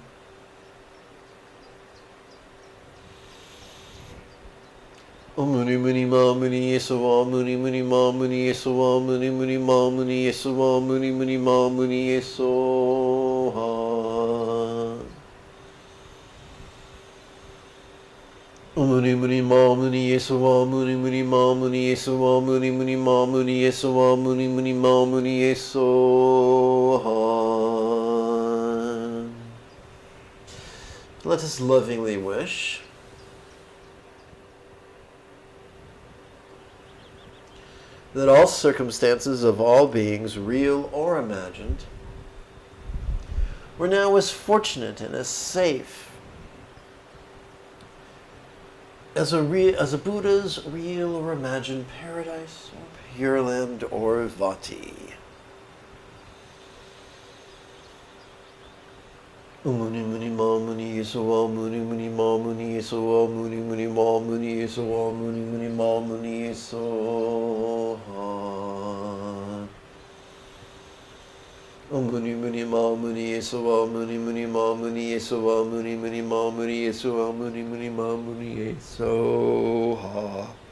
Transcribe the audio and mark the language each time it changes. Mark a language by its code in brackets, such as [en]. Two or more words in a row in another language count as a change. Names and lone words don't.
[sa] Muni muni ma muni yesawa muni muni ma muni yesawa muni muni ma muni yesawa muni muni ma muni yesawa. Muni muni ma muni yesawa muni muni ma muni yesawa muni muni ma muni yesawa muni muni ma muni yesawa. [en] Let us lovingly wish that all circumstances of all beings, real or imagined, were now as fortunate and as safe as a Buddha's real or imagined paradise or Pure Land or Vati. [sa] Muni muni ma muni yesawa muni muni ma muni yesawa muni muni ma muni yesawa muni muni ma muni yesawa. Muni muni ma muni yesawa muni muni ma muni yesawa muni muni ma muni yesawa muni muni ma muni yesawa.